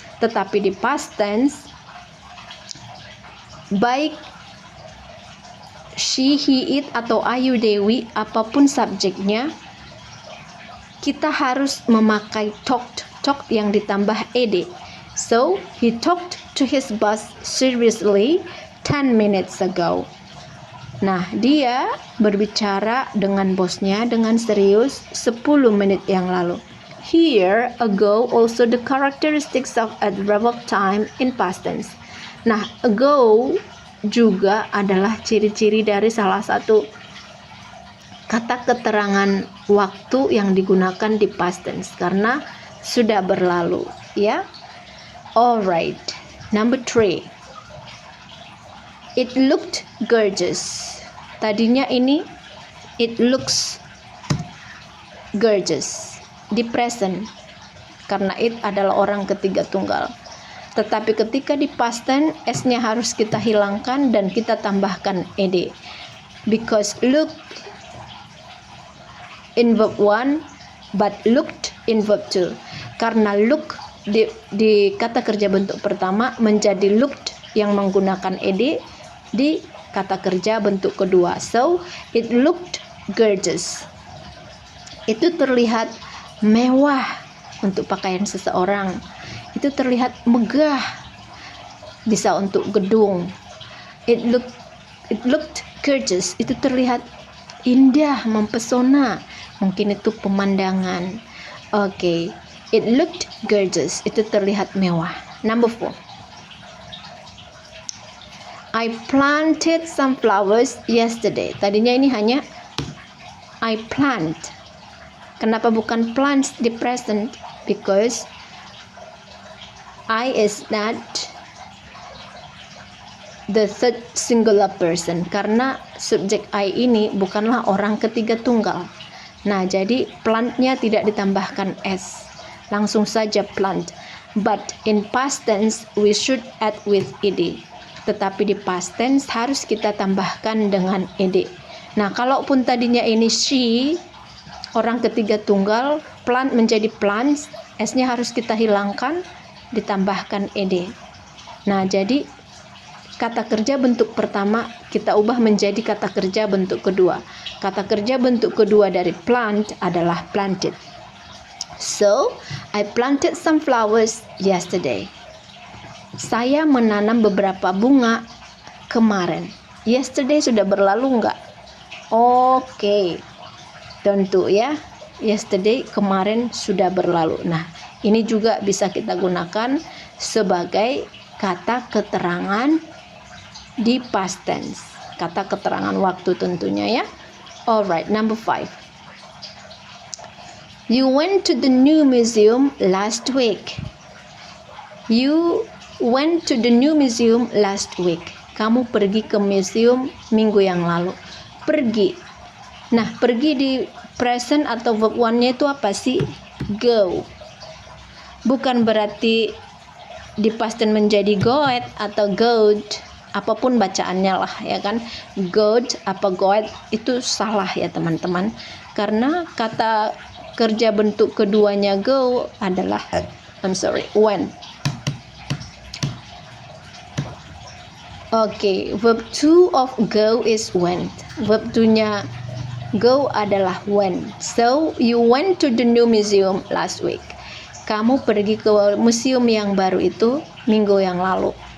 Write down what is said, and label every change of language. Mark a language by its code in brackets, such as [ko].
[id] Tetapi di past tense, baik she, he, it, atau I, you, they, we, apapun subjeknya, kita harus memakai talked yang ditambah ed. [en] So, he talked to his boss seriously 10 minutes ago. [id] Nah, dia berbicara dengan bosnya dengan serius 10 menit yang lalu. [en] Here, ago also the characteristics of adverb of time in past tense. [id] Nah, ago juga adalah ciri-ciri dari salah satu kata keterangan waktu yang digunakan di past tense karena sudah berlalu, ya. [en] Alright, number 3. It looked gorgeous. [id] Tadinya ini [en] it looks gorgeous [id] di present karena it adalah orang ketiga tunggal. Tetapi ketika di past tense, s-nya harus kita hilangkan dan kita tambahkan ed. [en] Because look in verb 1 but looked in verb 2. [id] Karena look di kata kerja bentuk pertama menjadi looked yang menggunakan ed di kata kerja bentuk kedua. [en] So, it looked gorgeous. [id] Itu terlihat mewah untuk pakaian seseorang. Itu terlihat megah, bisa untuk gedung. [en] It looked [id] Gorgeous itu terlihat indah, mempesona. Mungkin itu pemandangan. [en] Oke. It looked gorgeous. [id] Itu terlihat mewah. [en] Number 4. I planted some flowers yesterday. [id] Tadinya ini hanya [en] I plant. [id] Kenapa bukan plants di present? [en] Because I is not the third singular person. [id] Karena subjek I ini bukanlah orang ketiga tunggal. Nah, jadi plantnya tidak ditambahkan s. Langsung saja plant. [en] But in past tense we should add with ed. [id] Tetapi di past tense harus kita tambahkan dengan ed. Nah, kalaupun tadinya ini she, orang ketiga tunggal, plant menjadi plants, s-nya harus kita hilangkan, ditambahkan ed. Nah, jadi kata kerja bentuk pertama kita ubah menjadi kata kerja bentuk kedua. Kata kerja bentuk kedua dari plant adalah planted. [en] So, I planted some flowers yesterday. [id] Saya menanam beberapa bunga kemarin. Yesterday sudah berlalu enggak? Oke. Tentu ya. Yesterday kemarin sudah berlalu. Nah, ini juga bisa kita gunakan sebagai kata keterangan di past tense. Kata keterangan waktu tentunya ya. [en] Alright, number 5. You went to the new museum last week. You went to the new museum last week. [id] Kamu pergi ke museum minggu yang lalu. Pergi. Nah, pergi di present atau verb one-nya itu apa sih? Go. Bukan berarti di past tense menjadi goed atau good. Apapun bacaannya lah ya kan, good apa goed itu salah ya teman-teman, karena kata kerja bentuk keduanya go adalah when. [en] Oke, verb 2 of go is went. [id] Verb 2-nya go adalah when. [en] So you went to the new museum last week. [id] Kamu pergi ke museum yang baru itu minggu yang lalu.